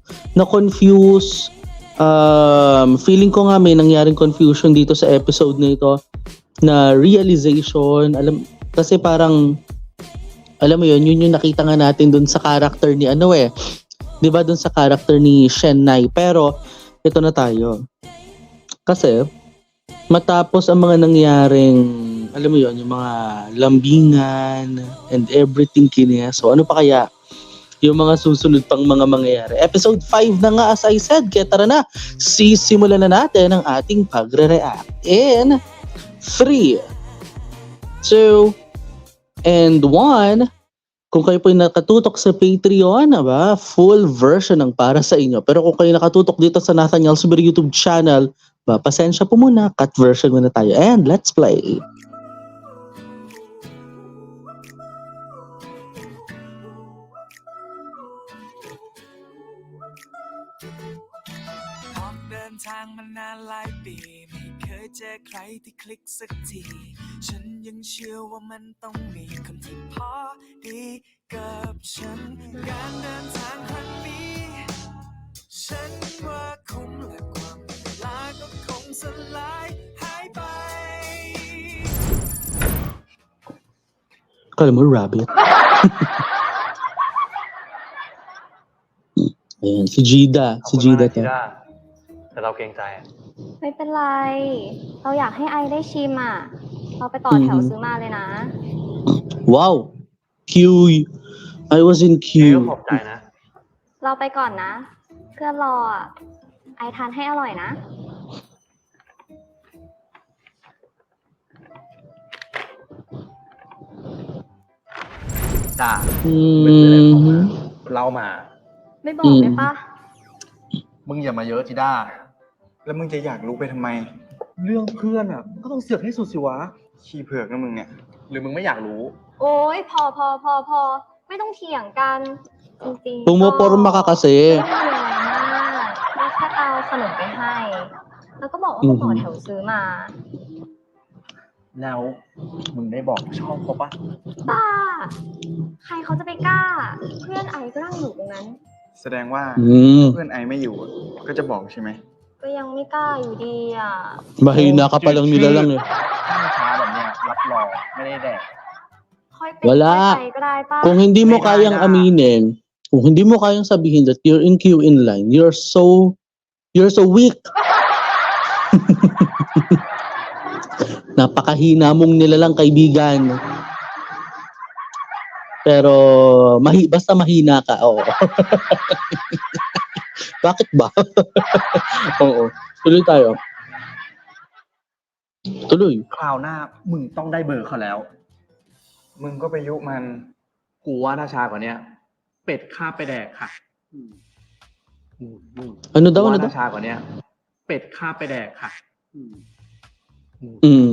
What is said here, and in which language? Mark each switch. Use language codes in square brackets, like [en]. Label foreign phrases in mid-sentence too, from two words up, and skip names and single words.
[tl] Na-confuse, feeling ko nga may nangyaring confusion dito sa episode na ito, na realization, kasi parang, alam mo yun yung nakita nga natin dun sa character ni di ba dun sa character ni Shen Nai, pero ito na tayo. Kasi, matapos ang mga nangyaring, alam mo yon, yung mga lambingan [en] and everything [tl] kiniya. So ano pa kaya yung mga susunod pang mga mangyayari? Episode 5 na nga [en] as I said. [tl] Kaya tara na, sisimulan na natin ang ating pagre-react. [en] In 3, 2, and 1. [tl] Kung kayo po nakatutok sa Patreon, [en] full version [tl] ng para sa inyo. Pero kung kayo nakatutok dito sa Nathaniel Subir YouTube channel, pasensya po muna, [en] cut version [tl] muna tayo. [en] And let's play. [th] เดินทางมานานหลายปีไม่เคยเจอใครที่คลิกสักทีฉันยังเชื่อว่ามันต้องมีคนที่พอดีกับฉันการเดินทางครั้งนี้ฉันว่าคุ้มและความเวลาก็คงสลายหายไป [tl] Kala mo rabbit. Ayan, si Jida to. [th] แต่เราเกรงใจ ไม่เป็นไร เราอยากให้ไอได้ชิมอ่ะ เราไปต่อแถวซื้อมาเลยนะ [en] Wow, queue. I was in [th] ก็ [en] queue. [th] ขอบใจนะ เราไปก่อนนะ เพื่อนรออ่ะ ไอทานให้อร่อยนะ จ้า Mhm. เรามา ไม่บอกได้ปะ มึงอย่ามาเยอะจิด้า แล้วมึงจะอยากรู้ไปทำไม เรื่องเพื่อนอ่ะก็ต้องเสือกให้สุดสิวะ ขี้เผือกนะมึงเนี่ย หรือมึงไม่อยากรู้ โอ๊ย พอ ไม่ต้องเถียงกัน จริงๆ [tl] Pumoporma ka kasi. [th] ไม่มีอะไรมากเราแค่เอาขนมไปให้ แล้วก็บอกว่าไปต่อแถวซื้อมา แล้วมึงได้บอกชอบเขาปะ บ้า ใครเขาจะไปกล้า เพื่อนไอก็นั่งอยู่ตรงนั้น แสดงว่า Mm. เพื่อนไอไม่อยู่อะก็จะบอกใช่ไหม ก็ยังไม่กล้าอยู่ดีอ่ะ [tl] Mahina ka pa lang nila lang eh. [th] ถ้าช้าแบบเนี้ยรับรองไม่ได้แดก ค่อยเป็น [tl] Wala. [th] ค่อยไปก็ได้ป่ะ [tl] Kung hindi mo kayang aminin, kung hindi mo kayang sabihin [en] that you're in queue in line, you're so weak. [tl] Napakahina mong nilalang kaibigan. Pero basta mahina ka, oo. Bakit ba? Oo. Tuloy tayo. Tuloy. [th] คราวหน้ามึงต้องได้เบอร์เขาแล้ว มึงก็ไปยุมัน กูว่าถ้าช้ากว่านี้เป็ดข้าบไปแดกค่ะ [tl] Ano daw, [th] กู [tl] ano [th] ว่า [tl] daw? [th] ถ้าช้ากว่านี้เป็ดข้าบไปแดกค่ะ Mm.